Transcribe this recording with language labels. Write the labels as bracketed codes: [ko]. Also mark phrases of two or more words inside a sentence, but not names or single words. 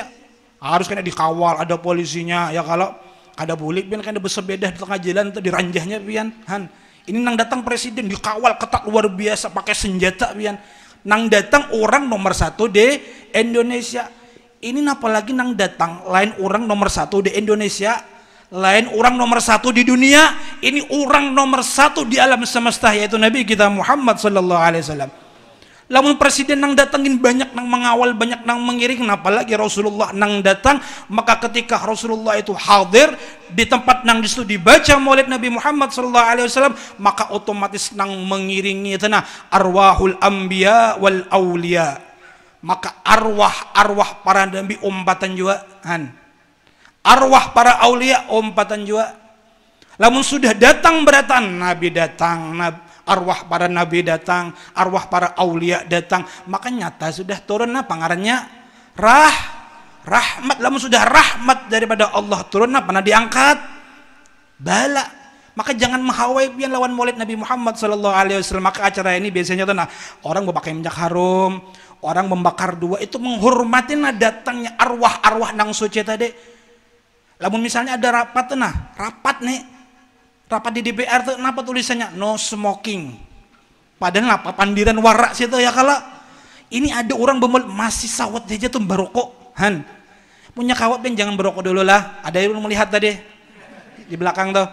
[bjn] Harus kena dikawal, ada polisinya ya kalau ada bulik pian kan ada bersepeda di tengah jalan tuh diranjahnya pian han. Ini nang datang presiden dikawal ketat luar biasa pakai senjata pian. Nang datang orang nomor satu di Indonesia. Ini apalagi nang datang lain orang nomor satu di Indonesia, lain orang nomor satu di dunia. Ini orang nomor satu di alam semesta yaitu Nabi kita Muhammad [ar] صلى الله عليه وسلم. [bjn] Lamun presiden nang datangin banyak nang mengawal, banyak nang mengiring, apalagi Rasulullah nang datang, maka ketika Rasulullah itu hadir di tempat nang disitu dibaca Maulid Nabi Muhammad [ar] صلى الله عليه وسلم, [bjn] maka otomatis nang mengiringi tanah [ar] أرواح الأنبياء والأولياء. [bjn] Maka arwah para nabi umpatan juga han. Arwah para aulia umpatan juga. Lamun sudah datang berataan nabi datang, arwah para nabi datang, arwah para aulia datang, maka nyata sudah turun apa ngarannya? Rahmat. Lamun sudah rahmat daripada Allah turun apa? Pernah diangkat bala. Maka jangan menghawai pian lawan Maulid Nabi Muhammad [ar] صلى الله عليه وسلم. [bjn] Maka acara ini biasanya tuh nah, orang memakai minyak harum, orang membakar dua, itu menghormati datangnya arwah-arwah nang suci tadi. Lamun misalnya ada rapat nah, rapat di DPR tuh kenapa tulisannya [en] no smoking, [bjn] padahal apa pandiran warak situ ya kalau ini ada orang masih sawat aja tuh berokok han, punya kawat ben jangan berokok dulu lah, ada yang melihat tadi di belakang tuh.